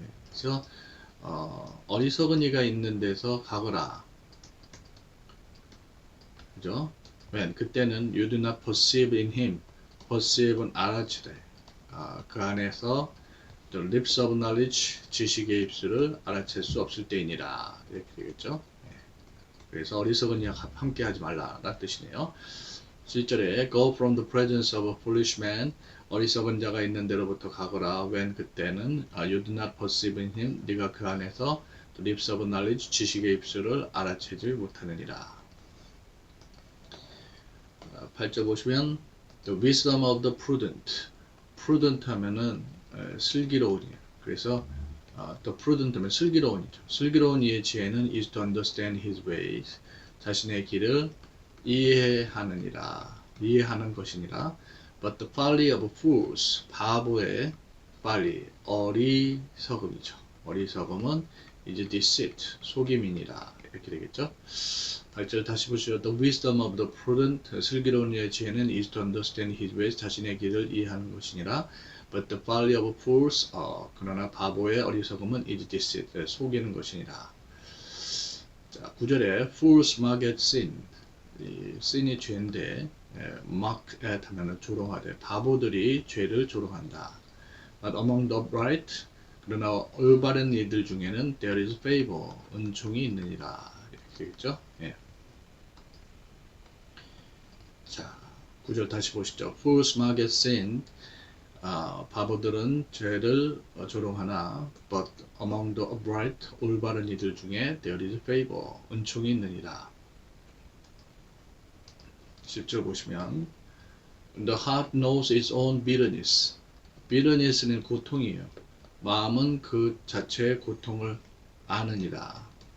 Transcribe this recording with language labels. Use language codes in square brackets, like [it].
[ko] 그래서 어리석은 이가 있는 데서 가거라. 그죠? [en] when [ko] 그때는 [en] you do not perceive in him. perceive는 [ko] 알아채래. 그 안에서 [en] the lips of knowledge, [ko] 지식의 입술을 알아챌 수 없을 때이니라. 이렇게 되겠죠. 그래서 어리석은 이와 함께 하지 말라라는 뜻이네요. 7절에 [en] go from the presence of a foolish man, [ko] 어리석은 자가 있는 데로부터 가거라. [en] when [ko] 그때는 [en] you do not perceive in him, [ko] 네가 그 안에서 [en] the lips of knowledge, [ko] 지식의 입술을 알아채지 못하느니라. 8절 보시면 [en] the wisdom of the prudent, prudent [ko] 하면은 슬기로운이에요. 그래서 the prudent 하면 슬기로운이죠. 슬기로운 이의 지혜는 [en] is to understand his ways, [ko] 자신의 길을 이해하느니라, 이해하는 것이니라. [en] But the folly of fools, [ko] 바보의 [en] folly, [ko] 어리석음이죠. 어리석음은 [en] is deceit, [ko] 속임이니라. 이렇게 되겠죠. 8절 다시 보시죠. [en] The wisdom of the prudent, [ko] 슬기로운 이의 지혜는 [en] is to understand his ways, [ko] 자신의 길을 이해하는 것이니라. [en] But the folly of fools, [ko] 그러나 바보의 어리석음은 [en] is deceit, [ko] 속이는 것이니라. 자, 9절에 [en] fools mock at sin, [ko] sin이 죄인데 mock at 하면은 조롱하되, 바보들이 죄를 조롱한다. [en] But among the upright, [ko] 그러나 올바른 이들 중에는 [en] there is favor, [ko] 은총이 있느니라. 이렇게 되겠죠. 예. 자, 9절 다시 보시죠. [en] Fools mock at sin, [ko] 바보들은 죄를 조롱하나, [en] but among the upright, [ko] 올바른 이들 중에 [en] there is favor, [ko] 은총이 있느니라. 10절 보시면 [en] the heart knows its own bitterness, bitterness는 [ko] 고통이에요. 마음은 그 자체의 고통을 아느니라.